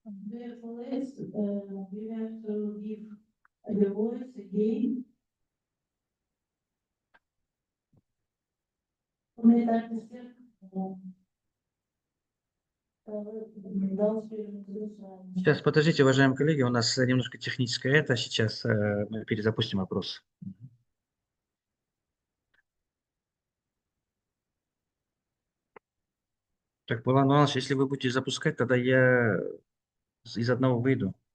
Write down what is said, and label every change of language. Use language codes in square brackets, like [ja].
[en] Dear colleagues, you have to give your voice again. [kk] Құрметті әріптестер, дауыс беруіңізді сұраймыз. [ru] Сейчас, подождите, уважаемые коллеги, у нас немножко техническое это. Сейчас мы перезапустим опрос. Так, Булат Иванович, если вы будете запускать, тогда я из одного выйду.